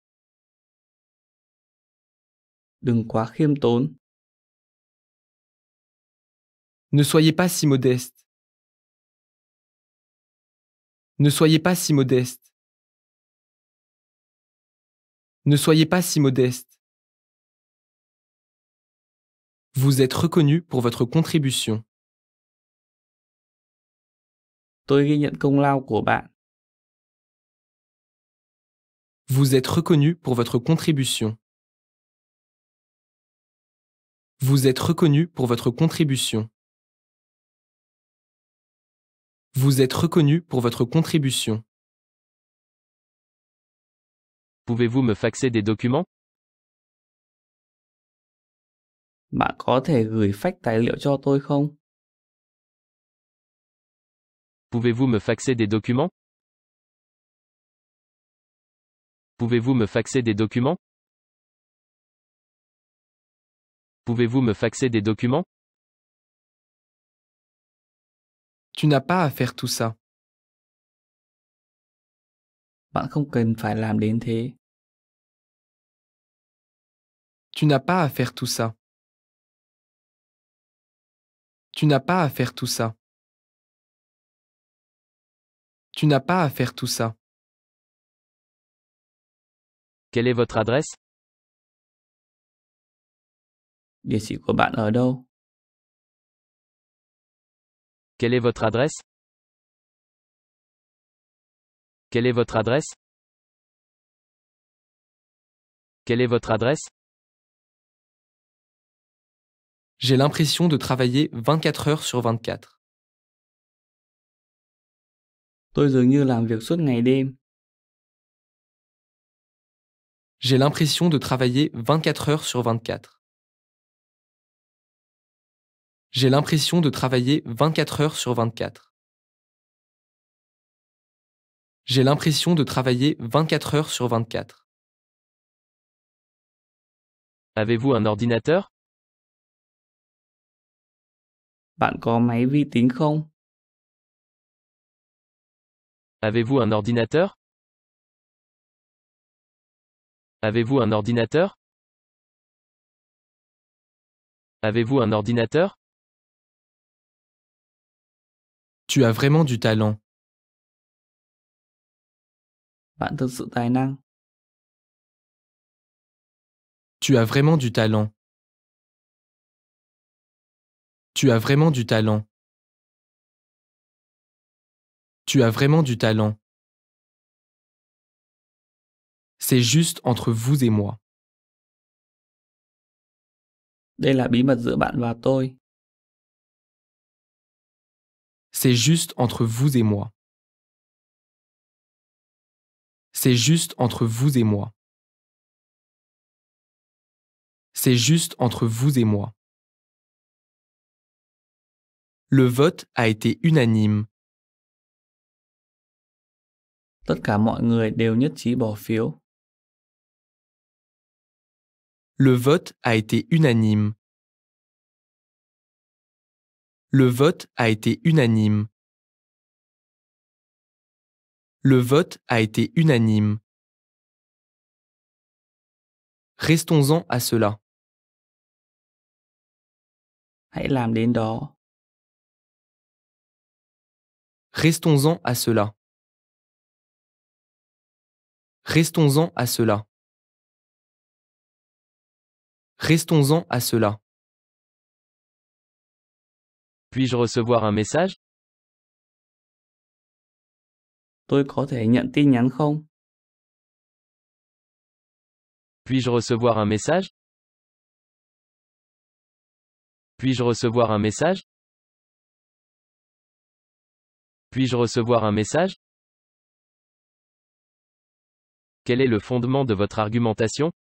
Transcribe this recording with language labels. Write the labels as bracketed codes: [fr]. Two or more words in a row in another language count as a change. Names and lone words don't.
[vi] Đừng quá khiêm tốn. [fr] Ne soyez pas si modeste. Ne soyez pas si modeste. Ne soyez pas si modeste. Vous êtes reconnu pour votre contribution. [vi] Tôi ghi nhận công lao của bạn. [fr] Vous êtes reconnu pour votre contribution. Vous êtes reconnu pour votre contribution. Vous êtes reconnu pour votre contribution. Pouvez-vous me faxer des documents? [vi] Bạn có thể gửi fax tài liệu cho tôi không? [fr] Pouvez-vous me faxer des documents? Pouvez-vous me faxer des documents? Pouvez-vous me faxer des documents? Tu n'as pas à faire tout ça. [vi] Bạn không cần phải làm đến thế. [fr] Tu n'as pas à faire tout ça. Tu n'as pas à faire tout ça. Tu n'as pas à faire tout ça. Quelle est votre adresse? [vi] Địa chỉ của bạn ở đâu? [fr] Quelle est votre adresse? Quelle est votre adresse? Quelle est votre adresse? J'ai l'impression de travailler 24 heures sur 24. [vi] Tôi dường như làm việc suốt ngày đêm. [fr] J'ai l'impression de travailler 24 heures sur 24. J'ai l'impression de travailler 24 heures sur 24. J'ai l'impression de travailler 24 heures sur 24. Avez-vous un ordinateur? [vi] Bạn có máy vi tính không? [fr] Avez-vous un ordinateur? Avez-vous un ordinateur? Avez-vous un ordinateur? Tu as vraiment du talent. [vi] Bạn thực sự tài năng. [fr] Tu as vraiment du talent. Tu as vraiment du talent. Tu as vraiment du talent. C'est juste entre vous et moi. [vi] Đây là bí mật giữa bạn và tôi. [fr] C'est juste entre vous et moi. C'est juste entre vous et moi. C'est juste entre vous et moi. Le vote a été unanime. [vi] Tất cả mọi người đều nhất trí bỏ phiếu. [fr] Le vote a été unanime. Le vote a été unanime. Le vote a été unanime. Restons-en à cela. [vi] Hãy làm đến đó. [fr] Restons-en à cela. Restons-en à cela. Restons-en à cela. Puis-je recevoir un message? [vi] Tôi có thể nhận tin nhắn không? [fr] Puis-je recevoir un message? Puis-je recevoir un message? Puis-je recevoir un message? Quel est le fondement de votre argumentation?